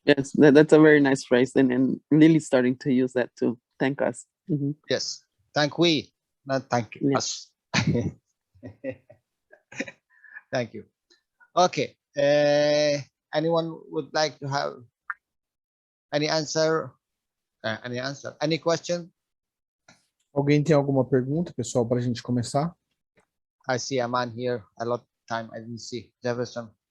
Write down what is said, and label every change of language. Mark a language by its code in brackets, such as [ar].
[en] Yes, that's a very nice phrase, and really starting to use that to thank us. Yes, thank we, not thank Yeah. us. Thank you. Okay. Anyone would like to have any answer? Any question? [pt] Alguém tem alguma pergunta, pessoal, para a gente começar? [en] I see a man here. A lot of time I didn't see Jefferson.